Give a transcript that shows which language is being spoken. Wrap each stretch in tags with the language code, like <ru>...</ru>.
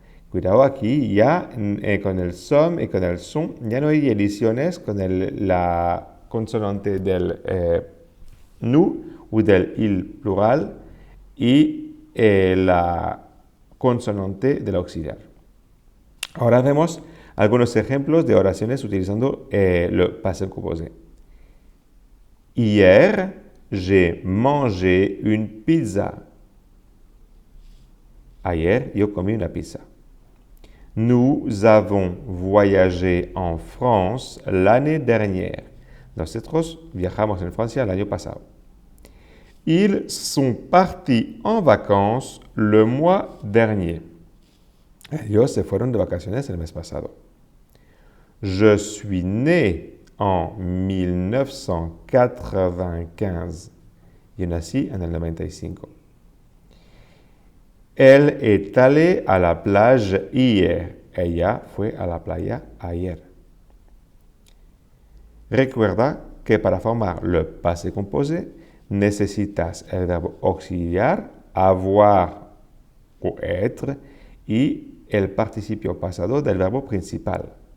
<es>Cuidado aquí, ya con el som y con el son, ya no hay ediciones con la consonante del nous o del il plural y la consonante del auxiliar. Ahora vemos algunos ejemplos de oraciones utilizando le passé composé.</es> <fr>Hier, j'ai mangé une pizza.</fr> <es>Ayer, yo comí una pizza.</es> <fr>Nous avons voyagé en France l'année dernière.</fr> <es>Nosotros viajamos en Francia el año pasado.</es> <fr>Ils sont partis en vacances le mois dernier.</fr> <es>Ellos se fueron de vacaciones el mes pasado.</es> <fr>Je suis né en 1995.</fr> <es>Yo nací en el 95.</es> <fr>Elle est allée à la plage hier.</fr> <es>Ella fue a la playa ayer. Recuerda que para formar le passé composé necesitas el verbo auxiliar, avoir o être y el participio pasado del verbo principal.</es>